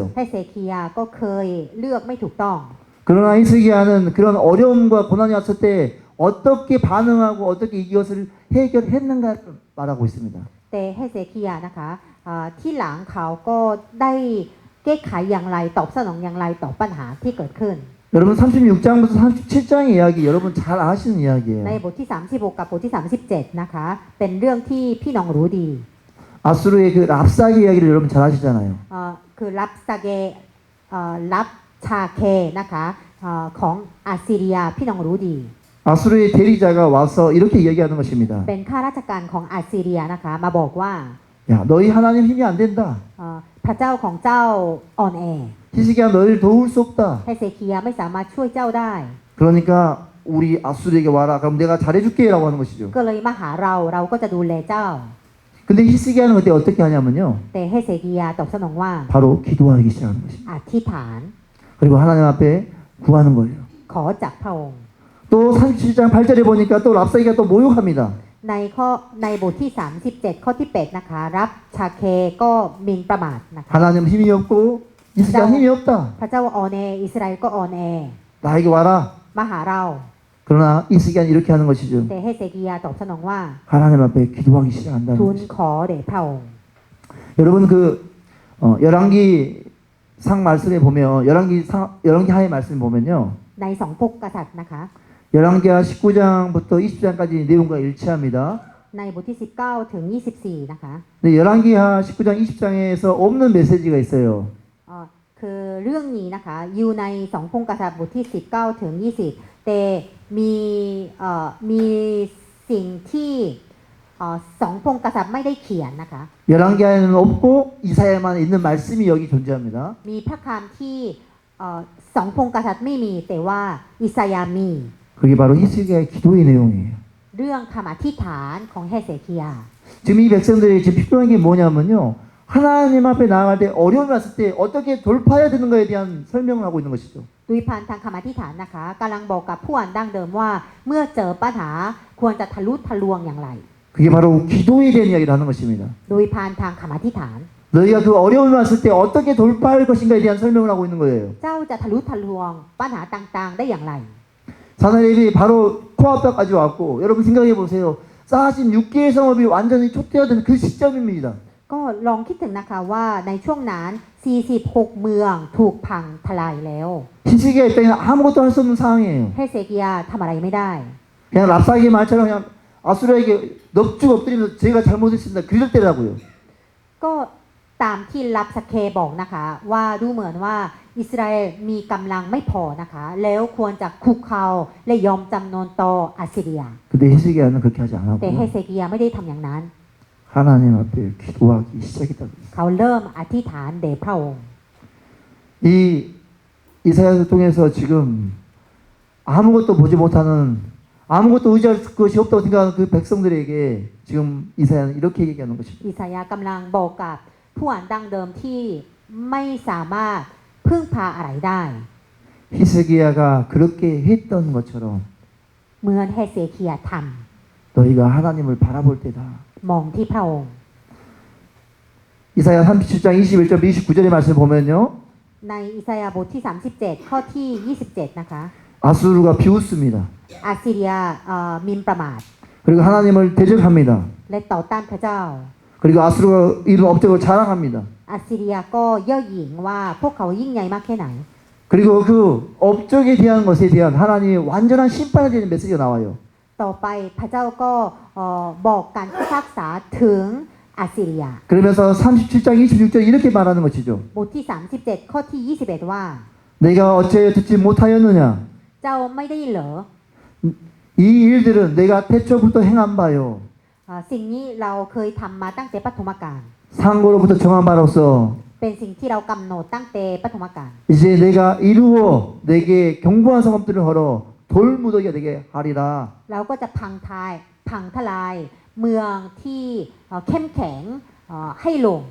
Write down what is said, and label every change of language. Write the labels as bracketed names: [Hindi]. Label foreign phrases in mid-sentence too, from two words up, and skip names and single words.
[Thai] เฮเซคียาก็เคยเลือกไม่ถูกต้อง [Korean] 그러나 히스기야는 그런 어려움과 고난이 왔을 때 어떻게 반응하고 어떻게 이것을 해결했는가를 말하고 있습니다. [Thai] แต่เฮเซคียานะคะที่หลังเขาก็ได้แก้ไขอย่างไรตอบสนองอย่างไรต่อปัญหาที่เกิดขึ้น [Korean] 여러분 36장부터 37장의 이야기 여러분 잘 아시는 [Thai] ใน [Korean] 이야기예요. [Thai] บทที่36กับบทที่37นะคะเป็นเรื่องที่พี่น้องรู้ดี [Korean] 아수르의 그 랍사기 이야기를 여러분 잘 아시잖아요. [Thai] คือรับซาเกรับชาเคนะคะของอาซิเรียพี่น้องรู้ดี [Korean] 아수르의 대리자가 와서 이렇게 이야기하는 것입니다. [Thai] เป็นข้าราชการของอาซิเรียนะคะมาบอกว่า [Korean] 야, 너희 하나님 힘이 안 된다. [Thai] พระเจ้าของเจ้าอ่อนแอ [Korean] 히스기야 너희를 도울 수 없다. [Thai] เฮเซคียาไม่สามารถช่วยเจ้าได้ [Korean] 그러니까 우리 아수르에게 와라. 그럼 내가 잘해줄게라고 하는 것이죠. [Thai] ก็เลยมาหาเราก็จะดูแลเจ้า [Korean] 근데 히스기야는 그때 어떻게 하냐면요. [Thai] แต่เฮเซคียาตอบสนองว่า [Korean] 바로 기도하기 시작하는 것입니다. [Thai] อธิษฐาน [Korean] 그리고 하나님 앞에 구하는 거예요. [Thai] ขอจากพระองค์ [Korean] 또 37장 8절에 보니까 또 랍사기가 또 모욕합니다. [Thai] ในบทที่37ข้อที่8นะคะรับชาเคก็หมิ่นประมาทนะคะ [Korean] 하나님 힘이 없고 히스기야 힘이 없다. [Thai] พระเจ้าอ่อนแออิสราเอลก็อ่อนแอ [Korean] 나에게 와라. [Thai] มาหาเรา [Korean] 그러나 히스기야는 이렇게 하는 것이죠. [Thai] แต่เฮเซคียาตอบสนองว่า [Korean] 하나님 앞에 기도하기 시작한다는 [Thai] ทูล [Korean] 것이죠. [Thai] ขอแด่พระองค์ [Korean] 여러분 그 열왕기 상 말씀에 보면 열왕기 하의 말씀에 보면요. [Thai] ในสองพกกษัตริย์นะคะ [Korean] 열왕기하 19장부터 20장까지 내용과 일치합니다. [Thai] ในบทที่19ถึง24นะคะ [Korean] 근데 열왕기하 19장 20장에서 없는 메시지가 있어요. [Thai] คือเรื่องนี้นะคะอยู่ในสองพงกษัตริย์บทที่19ถึง20แต่มีสิ่งที่สองพงกษัตริย์ไม่ได้เขียนนะคะ [Korean] 열왕기하에는 없고 이사야만 있는 말씀이 여기 존재합니다. [Thai] มีพระคำที่สองพงกษัตริย์ไม่มีแต่ว่าอิสยาห์มี [Korean] 그게 바로 히스기야의 기도의 내용이에요. [Thai] เรื่องคำอธิษฐานของเฮเซคียา [Korean] 지금 이 백성들이 지금 필요한 게 뭐냐면요. 하나님 앞에 나아갈 때 어려움이 왔을 때 어떻게 돌파해야 되는 거에 대한 설명을 하고 있는 것이죠. [Thai] โดยผ่านทางคำอธิษฐานนะคะกำลังบอกกับผู้อ่านดั้งเดิมว่าเมื่อเจอปัญหาควรจะทะลุทะลวงอย่างไร [Korean] 그게 바로 기도에 대한 이야기를 하는 것입니다. [Thai] โดยผ่านทางคำอธิษฐาน [Korean] 너희가 그 어려움이 왔을 때 어떻게 돌파할 것인가에 대한 설명을 하고 있는 거예요. [Thai] เจ้าจะทะลุทะลวงปัญหาต่างๆได้อย่างไร [Korean] 사나엘이 바로 코앞까지 왔고 여러분 생각해 보세요. 쌓아진 6개의 성읍이 완전히 초토화된 그 시점입니다. [Thai] ก็ลองคิดถึงนะคะว่าในช่วงนั้น46เมืองถูกพังทลายแล้ว [Korean] 히스기야 입장에는 아무것도 할 수 없는 상황이에요. [Thai] เฮเซคียาทำอะไรไม่ได้ [Korean] 그냥 랍사기 말처럼 그냥 아수르에게 넙죽 엎드리면서 제가 잘못했습니다. 그럴 때라고요. [Thai] ก็ตามที่รับสเคบอกนะคะว่าดูเหมือนว่าอิสราเอลมีกำลังไม่พอนะคะแล้วควรจะคุกเข่าและยอมจำนนต่ออาซิเรีย [Korean] 근데 히스기야는 그렇게 하지 [Thai] แต่ [Korean] 않았고 [Thai] เฮเซคียาไม่ได้ทำอย่างนั้น [Korean] 하나님 앞에 기도하기 시작했다. [Thai] เขาเริ่มอธิษฐานแด่พระองค์ [Korean] 이 이사야를 통해서 지금 아무것도 보지 못하는 아무것도 의지할 것이 없다고 생각하는 그 백성들에게 지금 이사야는 이렇게 얘기하는 것입니다. [Thai] อิสายาห์กำลังบอกกับผู้อ่านดั้งเดิมที่ไม่สามารถพึ่งพาอะไรได้ [Korean] 히스기야가 그렇게 했던 것처럼 [Thai] เหมือนเฮเซเคียท [Korean] 너희가 하나님을 바라볼 때다. [Thai] ำมองที่พระองค์ [Korean] 이사야 37장 21절 29절의 말씀 보면요. [Thai] ในอิสายาห์บทที่ 37 ข้อที่ 27 นะคะ [Korean] 아수르가 비웃습니다. [Thai] อาซิเรียหมินประมาท [Korean] 그리고 하나님을 대적합니다. [Thai] และต่อต้านพระเจ้า [Korean] 그리고 아수르가 이룬 업적을 자랑합니다. [Thai] อาซิเรียก็เย่อหยิ่งว่าพวกเขายิ่งใหญ่มากแค่ไหน [Korean] 그리고 그 업적에 대한 것에 대한 하나님의 완전한 심판에 대한 메시지가 나와요. [Thai] ต่อไปพระเจ้าก็บอกการพิพากษาถึงอาซิเรีย [Korean] 그러면서 37장 26절 이렇게 말하는 것이죠. [Thai] บทที่ 37 ข้อที่ 21 ว่า [Korean] 내가 어찌하여 듣지 못하였느냐? [Thai] เจ้าไม่ได้เหรอ [Korean] 이 일들은 내가 태초부터 행한 바요. [Thai] สิ่งนี้เราเคยทำมาตั้งแต่ปฐมกาล [Korean] 상고로부터 정한 바로서 [Thai] เป็นสิ่งที่เรากำหนดตั้งแต่ปฐมกาล [Korean] 이제 내가 이루어 내게 경고한 성읍들을 헐어 돌무더기가 되게 하리라. [Thai] เราก็จะพังทลายเมืองที่เข้มแข็งให้ลง